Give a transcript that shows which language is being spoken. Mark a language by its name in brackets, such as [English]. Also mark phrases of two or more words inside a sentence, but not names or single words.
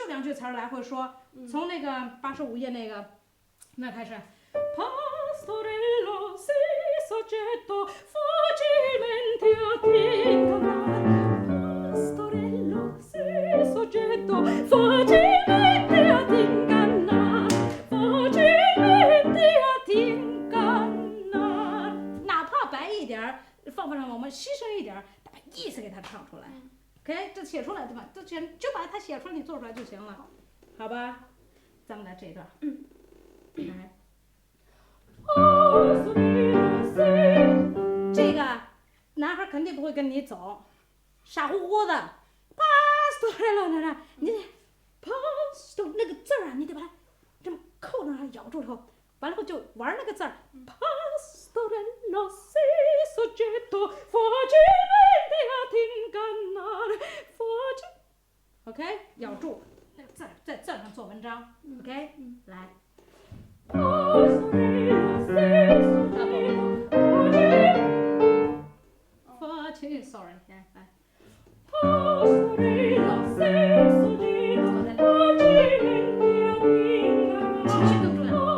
[Chinese] 句词儿来回说，从那个85页那开始。 [Italian] Pastorello si soggetto facilmente Pastorello si soggetto facilmente ad ingannar [Chinese] facilmente ad ingannar 哪怕白一点儿，放不上我们牺牲一点儿，把意思给它唱出来。OK， 这写出来对吧？就把它写出来，你做出来就行了，好吧？咱们来这一段。来。这个男孩肯定不会跟你走，傻乎乎的。pastorello 你 pastor 那个字儿啊，你得把它这么扣着，咬住头，完了后就玩那个字儿。 [Italian] pastorello si soggetto facilmente ad ingannare [Chinese] OK， 咬住那个字儿，在字上做文章。OK， 来。Sorry， 来。情绪更重要。